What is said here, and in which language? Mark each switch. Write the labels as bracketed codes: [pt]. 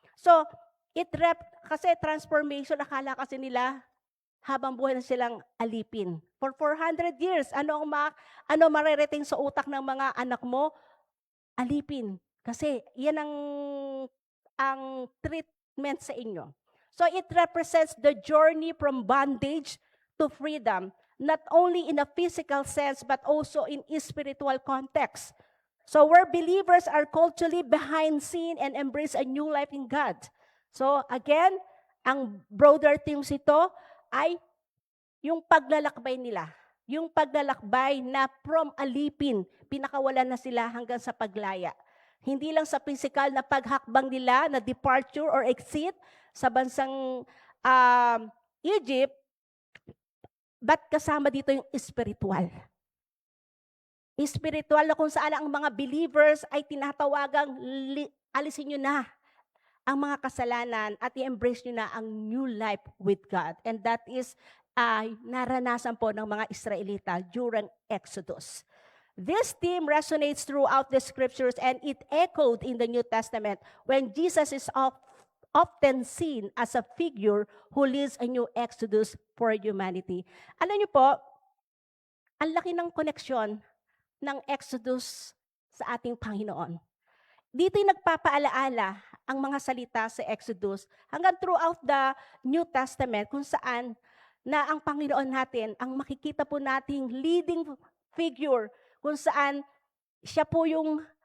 [tl] So, kasi transformation, akala kasi nila habang buhay na silang alipin. [en] For 400 years, [tl] ano mararating sa utak ng mga anak mo? Alipin. Kasi yan ang treatment sa inyo. [en] So, it represents the journey from bondage to freedom, not only in a physical sense, but also in a spiritual context. So where believers are called to leave behind sin and embrace a new life in God. [tl] So again, ang broader themes ito ay yung paglalakbay nila. Yung paglalakbay na from alipin, pinakawalan na sila hanggang sa paglaya. Hindi lang sa physical na paghakbang nila na departure or exit sa bansang Egypt, but kasama dito yung spiritual. Spiritual na kung saan ang mga believers ay tinatawagang alisin nyo na ang mga kasalanan at i-embrace nyo na ang [en] new life with God. And that is [tl] naranasan po ng mga Israelita during Exodus. [en] This theme resonates throughout the scriptures and it echoed in the New Testament when Jesus is often seen as a figure who leads a new Exodus for humanity. [tl] Alam niyo po, ang laki ng koneksyon ng Exodus sa ating Panginoon. Dito yung nagpapaalaala ang mga salita sa Exodus hanggang [en] throughout the New Testament [tl] kung saan na ang Panginoon natin, ang makikita po nating leading figure kung saan siya po yung